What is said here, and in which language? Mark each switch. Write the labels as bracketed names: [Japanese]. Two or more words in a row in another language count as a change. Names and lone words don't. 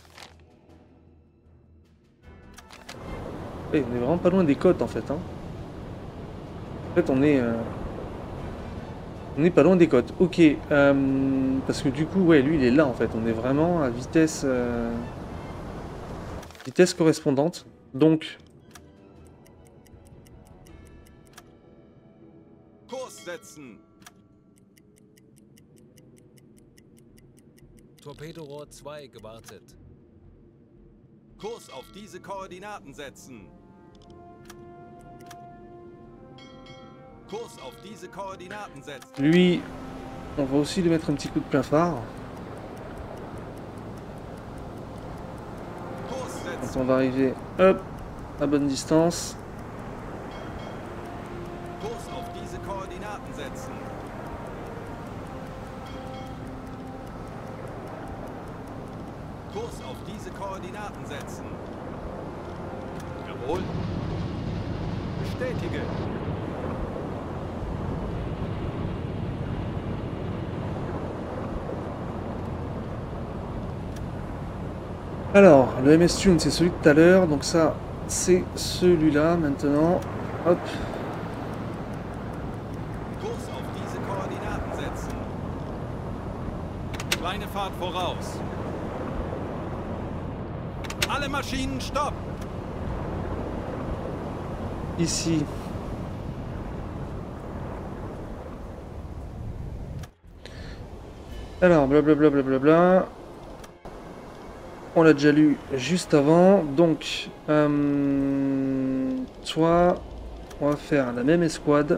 [French] Eh, on est vraiment pas loin des côtes en fait. Hein. En fait on est... On n'est pas loin des côtes. Ok. Parce que du coup, ouais, lui, il est là, en fait. On est vraiment à vitesse... vitesse correspondante. Donc... [German] Kurs setzen. Torpedorohr 2 gewartet. Kurs auf diese Koordinaten setzen. Kurs auf diese Koordinaten setzen. [French] Lui, on va aussi lui mettre un petit coup de plein phare. [German] Kurs [French] Quand [German] setzen. [French] on va arriver, hop, à bonne distance. [German] Kurs auf diese Koordinaten setzen. Kurs auf diese Koordinaten setzen. Jawohl. Bestätige. [French] Alors, le MS Tune, c'est celui de tout à l'heure. Donc ça, c'est celui-là maintenant. Hop. [German] Kurs auf diese Koordinaten setzen. Kleine Fahrt voraus. Alle Maschinen stopp! [French] Ici. Alors, blablabla, blablabla. On l'a déjà lu juste avant. Donc, toi, on va faire la même escouade.